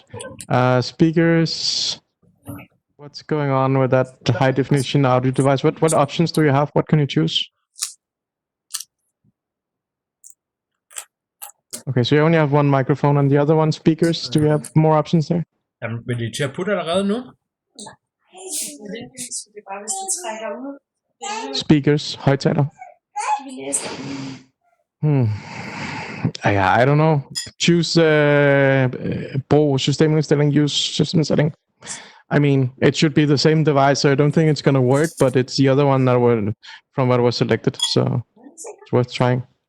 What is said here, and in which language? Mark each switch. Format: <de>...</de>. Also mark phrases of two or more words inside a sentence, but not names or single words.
<en>Speakers. What's going on with that high definition audio device? What options do you have? What can you choose? Okay, so you only have one microphone and the other one speakers. Do you have more options there?</en> <da>Jamen, vil de til at putte allerede nu? Speakers, højtaler.</da> <en>Yeah, I don't know.</en> <da>Choose brug systemindstilling,</da> <en>use system setting. I mean, it should be the same device, so I don't think it's gonna work, but it's the other one that from what was selected, so it's worth trying.</en>